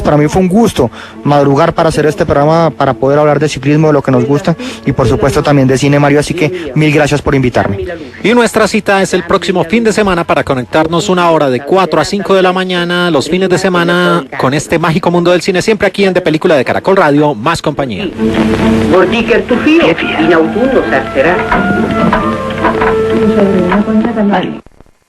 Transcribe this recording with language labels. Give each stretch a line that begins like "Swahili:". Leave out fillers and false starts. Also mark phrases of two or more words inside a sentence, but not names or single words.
Spanish: Para mí fue un gusto madrugar para hacer este programa, para poder hablar de ciclismo, de lo que nos gusta, y por supuesto también de cine, Mario, así que mil gracias por invitarme. Y nuestra cita es el próximo fin de semana para conectarnos una hora de 4 a 5 de la mañana, los fines de semana, con este mágico mundo del cine, siempre aquí en De Película de Caracol Radio, más compañía.
Italian: Vuol dire che il tuo figlio in autunno sarà.